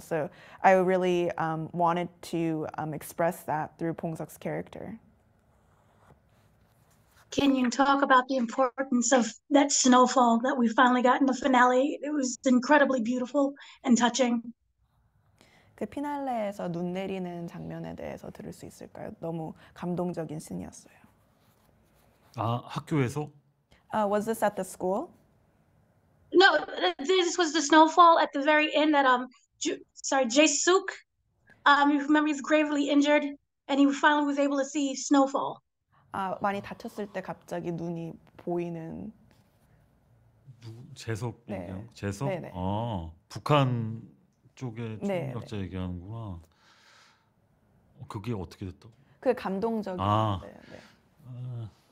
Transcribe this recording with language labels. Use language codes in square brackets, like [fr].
[en] So I really wanted to express that through Bong-seok's character. Can you talk about the importance of that snowfall that we finally got in the finale? It was incredibly beautiful and touching. [ko] 그 피날레에서 눈 내리는 장면에 대해서 들을 수 있을까요? 너무 감동적인 씬이었어요. 아, 학교에서? [en] Was this at the school? No, this was the snowfall at the very end that Jae-suk, you remember he's gravely injured and he finally was able to see snowfall. [ko] 많이 다쳤을 때 갑자기 눈이 보이는. 재석 얘기하는? 네. 재석? 네네. 북한 쪽에 네, 초능력자 얘기하는구나. 그게 어떻게 됐다고? 그 감동적인. 네.